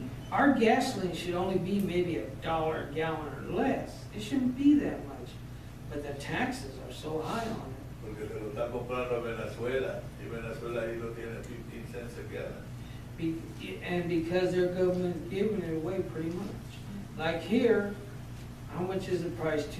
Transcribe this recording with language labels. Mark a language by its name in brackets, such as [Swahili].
[English] Our gasoline should only be maybe $1 a gallon or less. It shouldn't be that much. But the taxes are so high on it. [Spanish] Porque se lo está comprando a Venezuela y Venezuela ahí lo tiene [English] 15 cents a gallon. And because their government's giving it away pretty much. Like here, how much is the price?